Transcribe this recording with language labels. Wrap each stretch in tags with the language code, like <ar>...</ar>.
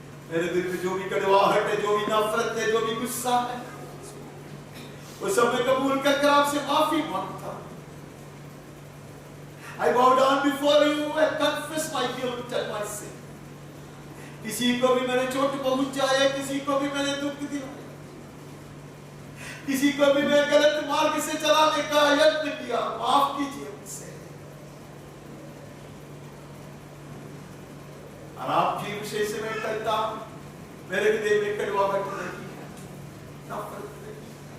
<hi>मेरे दिल में जो भी कड़वाहट है, जो भी नफरत है, जो भी गुस्सा है, वो सब मैं कबूल करके आपसे माफी मांगता।</hi> <en>I bow down before you and confess my guilt and my sin।</en> <hi>किसी को भी मैंने चोट पहुंचाया, किसी को भी मैंने दुख दिलाया, किसी को भी मैं गलत मार्ग से चलाने का यत्न किया, माफ कीजिए मुझसे। और आपकी विषय से मैं कहता मेरे हृदय में कड़वाहट नहीं है, नफरत नहीं।</hi>